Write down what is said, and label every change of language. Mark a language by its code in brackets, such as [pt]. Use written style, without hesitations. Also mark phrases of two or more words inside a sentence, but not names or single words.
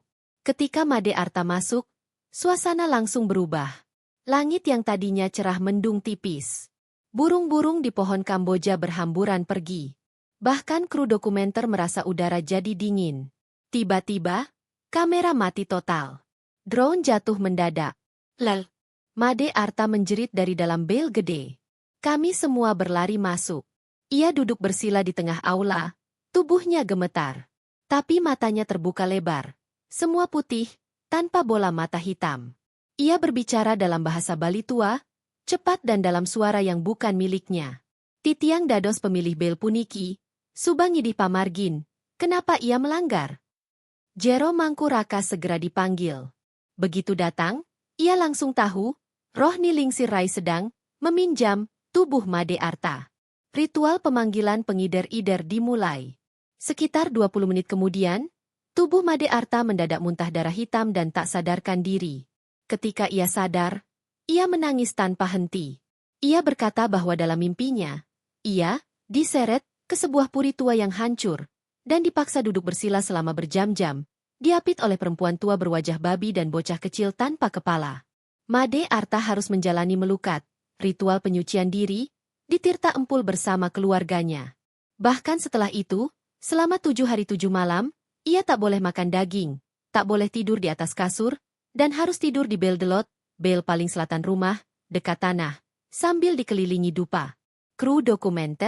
[id] Ketika Made Arta masuk, suasana langsung berubah. Langit yang tadinya cerah mendung tipis. Burung-burung di pohon Kamboja berhamburan pergi. Bahkan kru dokumenter merasa udara jadi dingin. Tiba-tiba, kamera mati total. Drone jatuh mendadak. Lel. Made Arta menjerit dari dalam bel gede. Kami semua berlari masuk. Ia duduk bersila di tengah aula, tubuhnya gemetar. Tapi matanya terbuka lebar. Semua putih, tanpa bola mata hitam. Ia berbicara dalam bahasa Bali tua, cepat dan dalam suara yang bukan miliknya. [ban] Titiang dados pemilih bel puniki, Subang Yidih Pamargin, [id] kenapa ia melanggar? Jero Mangku Raka segera dipanggil. Begitu datang, ia langsung tahu, roh Nilingsir Rai sedang meminjam tubuh Made Arta. Ritual pemanggilan pengider-ider dimulai. Sekitar 20 menit kemudian, tubuh Made Arta mendadak muntah darah hitam dan tak sadarkan diri. Ketika ia sadar, ia menangis tanpa henti. Ia berkata bahwa dalam mimpinya, ia diseret ke sebuah puri tua yang hancur, dan dipaksa duduk bersila selama berjam-jam, diapit oleh perempuan tua berwajah babi dan bocah kecil tanpa kepala. Made Arta harus menjalani melukat, ritual penyucian diri, di Tirta Empul bersama keluarganya. Bahkan setelah itu, selama 7 hari 7 malam, ia tak boleh makan daging, tak boleh tidur di atas kasur, dan harus tidur di bel delot, bel paling selatan rumah, dekat tanah, sambil dikelilingi dupa. Kru dokumenter?